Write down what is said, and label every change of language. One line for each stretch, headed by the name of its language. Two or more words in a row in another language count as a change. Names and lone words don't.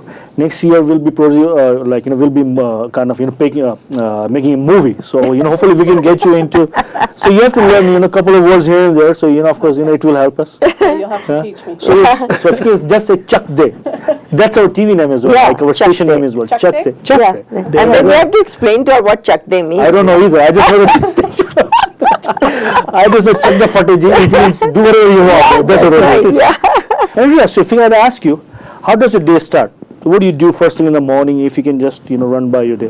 English: Next year we'll be we'll be kind of making a movie. So hopefully we can get you into. So you have to learn a couple of words here and there. So of course it will help us. You'll have to teach me. So if you can just say Chak De. That's our TV name as well. Yeah, like our Chak station De. name as well. Chak Chak De? De. Chak Yeah. De. And then we have to explain to her what Chak De means. I don't know either. I just know the station. I just know check the footage. It means do whatever you want. That's what it Right, is. yeah. Andrea, so if I had to ask you, how does your day start? What do you do first thing in the morning? If you can just run by your day.